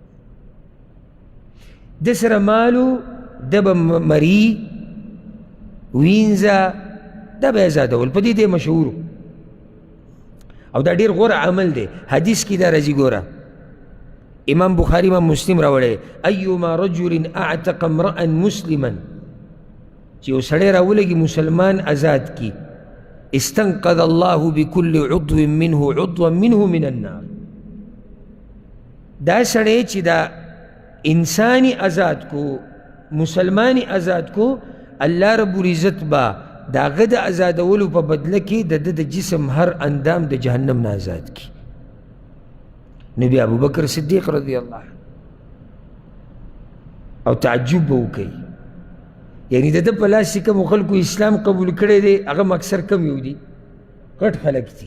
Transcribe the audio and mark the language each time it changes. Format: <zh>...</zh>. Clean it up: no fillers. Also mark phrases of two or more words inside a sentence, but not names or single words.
<ps>ده سره مالو، ده به مري وینځه، دا به ازادول، په دې دی مشهور، او دا ډېر غوره عمل دی. حدیث کې دا راځي، ګوره امام بخاري امام مسلم راوړی،</ps> <ar>ایما رجل اعتق امرأ مسلما،</ar> <ps>چې یو سړی راولګي مسلمان آزاد کی،</ps> <ar>استنقذ الله بكل عضو منه عضوا منه من النار.</ar> <ps>دا سړی چې دا انسانی آزاد کو، مسلمانی آزاد کو،</ps> <ar>الله رب العزت</ar> <ps>با د هغه د آزادولو په بدله کې د ده د جسم هر اندام د جهنم نه آزاد کی. نبی ابوبکر صدیق</ps> <ar>رضی الله عنه</ar> <ps>او تعجب به وکوي، یعنی د ده په لاس چې کومو خلکو اسلام قبول کړی دی هغه هم اکثر کم یو دي، غټ خلک دي.</ps>